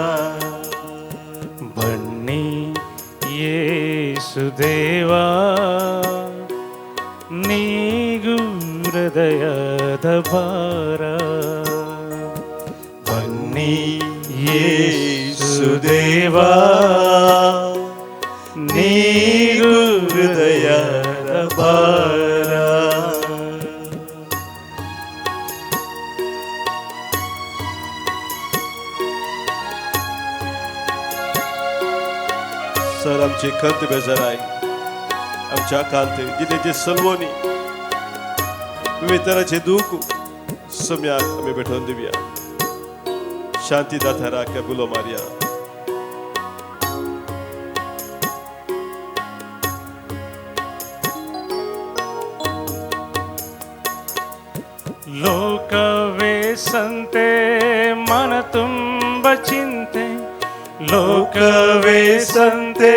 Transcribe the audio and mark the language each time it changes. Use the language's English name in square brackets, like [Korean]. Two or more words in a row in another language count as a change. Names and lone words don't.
[Kannada] ಬನ್ನಿ ಯೇಸು ದೇವಾ, ನೀಗು ಹೃದಯದ ಭಾರ. ಬನ್ನಿ ಯೇಸು ದೇವಾ, ನೀರು ಹೃದಯದ ಭಾರ. [Konkani] सर आमची खंत बेजाराय, आमच्या कांते जिथे जे सलवोनी विविध तरांचे दूख सम्याक आमी भेटोवन दिवया. शांती दातारा कबुलो मारिया. [Kannada] ಲೋಕವೇ ಸಂತೆ, ಮನ ತುಂಬ ಚಿಂತೆ. ಲೋಕವೇ ಸಂತೆ,